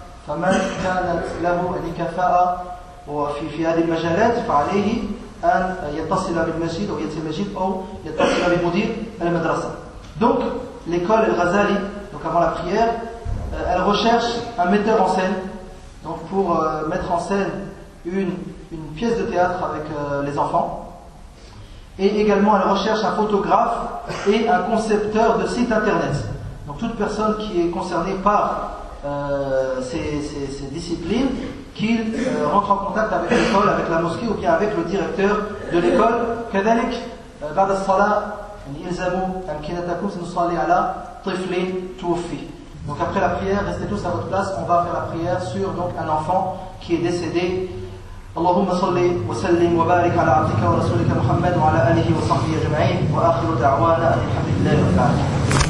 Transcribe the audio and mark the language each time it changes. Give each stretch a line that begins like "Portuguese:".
Arabic: فمن كانت له يعني كفاءة في هذه المجالات فعليه أن يتصل بالمسجد أو يأتي المسجد أو يتصل بمدير المدرسة.
French: Donc, l'école El Ghazali, donc avant la prière, elle recherche un metteur en scène, donc pour mettre en scène une pièce de théâtre avec les enfants. Et également, elle recherche un photographe et un concepteur de site internet. Donc, toute personne qui est concernée par ces disciplines, qu'il rentre en contact avec l'école, avec la mosquée ou bien avec le directeur de l'école.
Arabic: كذلك, بعد الصلاة يعني يلزموا أمكنتكم سنصلي على طفل توفي.
French: Donc après la prière, restez tous à votre place. On va faire la prière sur donc un enfant qui est décédé.
Arabic: اللهم صل وسلم وبارك على عبدك ورسولك محمد وعلى آله وصحبه أجمعين وآخر دعوانا أن الحمد لله رب العالمين.